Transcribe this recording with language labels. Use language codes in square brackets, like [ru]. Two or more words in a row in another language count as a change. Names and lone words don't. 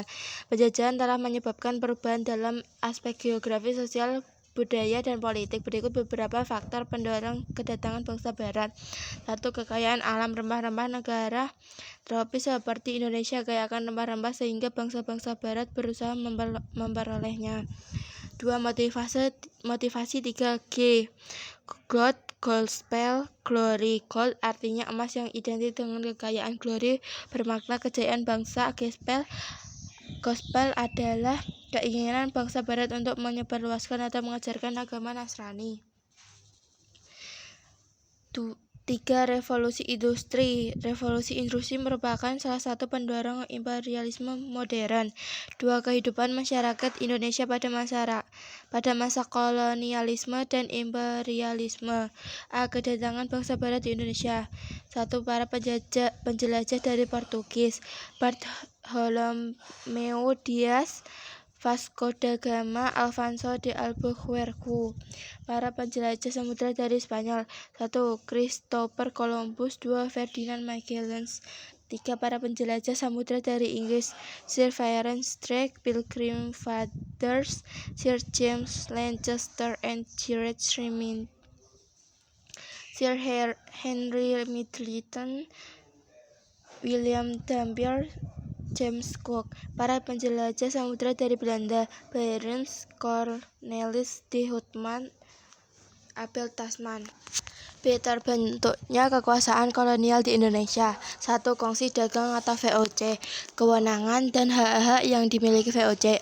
[id] Penjajahan telah menyebabkan perubahan dalam aspek geografis, sosial, budaya, dan politik. Berikut beberapa faktor pendorong kedatangan bangsa barat. 1. Kekayaan alam. Rempah-rempah negara tropis seperti Indonesia kaya akan rempah-rempah sehingga bangsa-bangsa barat berusaha memperolehnya. 2. Motivasi 3G. [en] Gold, Gospel, Glory. [id] Gold artinya emas yang identik dengan kekayaan. Glory bermakna kejayaan bangsa. Gospel adalah keinginan bangsa barat untuk menyebarluaskan atau mengajarkan agama Nasrani. 3. Revolusi industri. Revolusi industri merupakan salah satu pendorong imperialisme modern. 2. Kehidupan masyarakat Indonesia pada masa kolonialisme dan imperialisme. A. Kedatangan bangsa barat di Indonesia. 1. Para penjelajah dari Portugis. Bartolomeu Dias, Vasco da Gama, Alfonso de Albuquerque. Para penjelajah samudra dari Spanyol. 1. Christopher Columbus. 2. Ferdinand Magellan. 3. Para penjelajah samudra dari Inggris. Sir Francis Drake, Pilgrim Fathers, Sir James Lancaster, and Sir Henry Middleton, William Dampier, James Cook. Para penjelajah samudra dari Belanda. Barends, Cornelis de Houtman, Abel Tasman. B. Terbentuknya kekuasaan kolonial di Indonesia. 1. Kongsi dagang atau VOC. Kewenangan dan hak-hak yang dimiliki VOC.